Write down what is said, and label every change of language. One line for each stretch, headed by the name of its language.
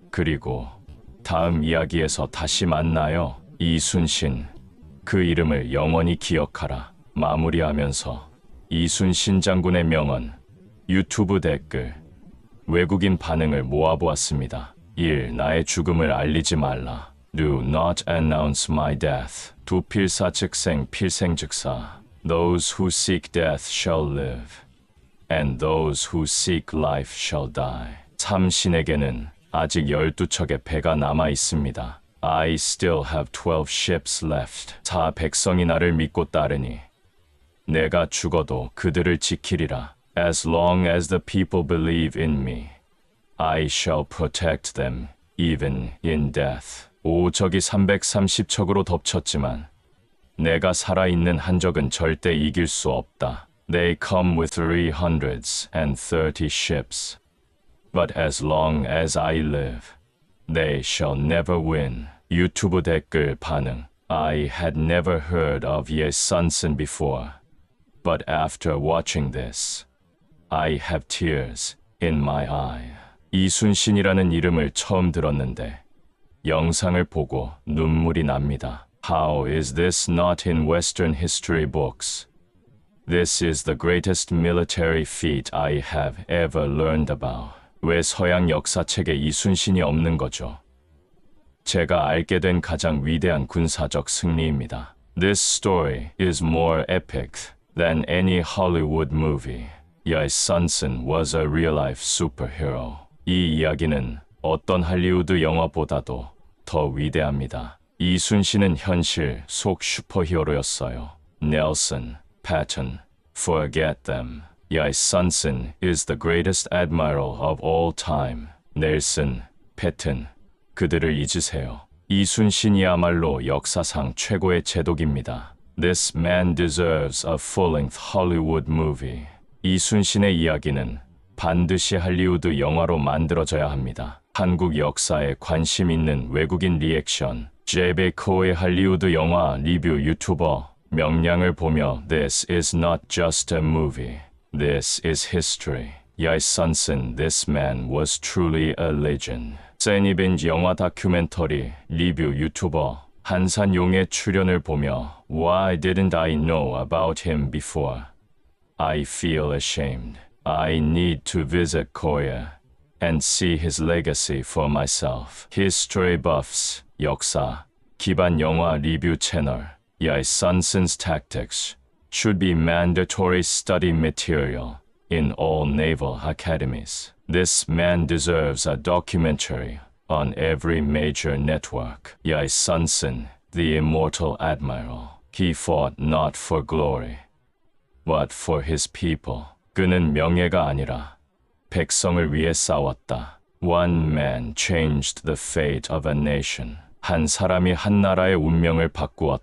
Korean: 그리고 다음 이야기에서 다시 만나요. 이순신, 그 이름을 영원히 기억하라. 마무리하면서 이순신 장군의 명언, 유튜브 댓글, 외국인 반응을 모아보았습니다. 1. 나의 죽음을 알리지 말라.
English: Do not announce my death.
Korean: 두필사 즉생 필생즉사.
English: Those who seek death shall live, and those who seek life shall die. 3.
Korean: 신에게는 아직 12척의 배가 남아 있습니다.
English: I still have 12 ships left. 4.
Korean: 백성이 나를 믿고 따르니 내가 죽어도 그들을 지키리라.
English: As long as the people believe in me, I shall protect them, even in death. 5.
Korean: 적이 330척으로 덮쳤지만 내가 살아있는 한 적은 절대 이길 수 없다.
English: They come with 330 ships, but as long as I live, they shall never win.
Korean: 유튜브 댓글 반응.
English: I had never heard of Ye Sunsen before, but after watching this, I have tears in my eye.
Korean: 이순신이라는 이름을 처음 들었는데 영상을 보고 눈물이 납니다.
English: How is this not in Western history books? This is the greatest military feat I have ever learned about.
Korean: 왜 서양 역사책에 이순신이 없는 거죠? 제가 알게 된 가장 위대한 군사적 승리입니다.
English: This story is more epic than any Hollywood movie. Ye Sunsen was a real-life superhero.
Korean: 이 이야기는 어떤 할리우드 영화보다도 더 위대합니다. 이순신은 현실 속 슈퍼히어로였어요.
English: Nelson, Patton, forget them. Ye Sunsen is the greatest admiral of all time.
Korean: 넬슨, 패튼, 그들을 잊으세요. 이순신이야말로 역사상 최고의 제독입니다.
English: This man deserves a full-length Hollywood movie.
Korean: 이순신의 이야기는 반드시 할리우드 영화로 만들어져야 합니다. 한국 역사에 관심 있는 외국인 리액션, 제베코의 할리우드 영화 리뷰 유튜버 명량을 보며
English: This is not just a movie. This is history. Ye Sunsen, this man was truly a legend.
Korean: 세니벤지 영화 다큐멘터리 리뷰 유튜버 한산용의 출연을 보며
English: Why didn't I know about him before? I feel ashamed. I need to visit Korea and see his legacy for myself. History buffs,
Korean: 역사, 기반 영화 리뷰 채널,
English: Ye Sunsen's tactics should be mandatory study material in all naval academies. This man deserves a documentary on every major network. Ye Sunsen, the immortal admiral. He fought not for glory, but for his people.
Korean: 그는 명예가 아니라 백성을 위해 싸웠다.
English: One man changed the fate of a nation.
Korean: 한 사람이 한 나라의 운명을 바꾸었다.
English: Ye Sunsen, the immortal admiral.